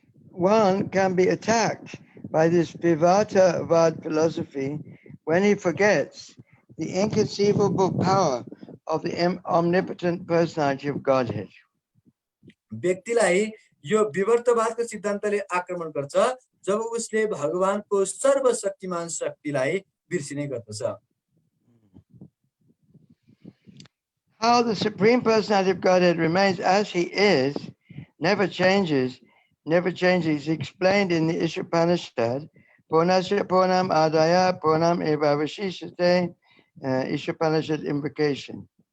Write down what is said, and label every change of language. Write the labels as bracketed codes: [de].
[en] One can be attacked by this vivartavad philosophy when he forgets the inconceivable power of the omnipotent personality of Godhead. [ne] व्यक्तिलाई यो विवर्तवादको सिद्धान्तले आक्रमण गर्छ जब उसले भगवानको सर्वशक्तिमान शक्तिलाई बिर्सिने गर्दछ. [en] How the Supreme Personality of Godhead remains as he is, never changes, is explained in the Ishopanishad, [sa] Purnasya Purnam Adaya Purnam Eva Vashishate, [en] Ishopanishad invocation.